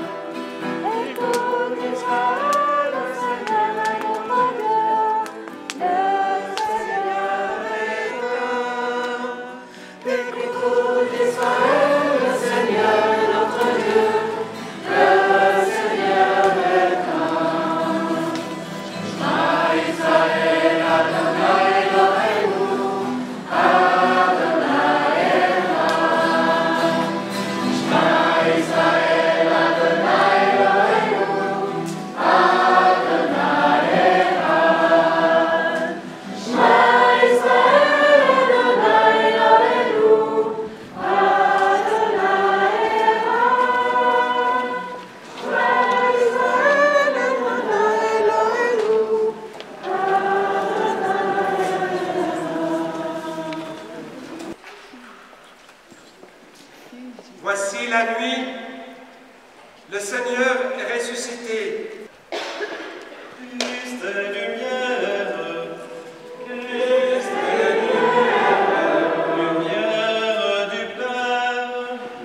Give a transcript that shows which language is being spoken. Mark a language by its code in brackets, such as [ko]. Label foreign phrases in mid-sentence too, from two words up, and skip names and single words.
[fr] Écoute Israël, le Seigneur est notre Dieu, le Seigneur est là. Écoute Israël, le Seigneur est notre Dieu, le Seigneur est là. [he] שמע ישראל אדוני אלוהינו אדוני אחד. שמע ישראל אדוני אלוהינו אדוני אחד. שמע ישראל אדוני אלוהינו אדוני אחד. שמע ישראל אדוני אלוהינו, [fr] Voici la nuit, le Seigneur est ressuscité. Christ est lumière, Christ est lumière, lumière du Père.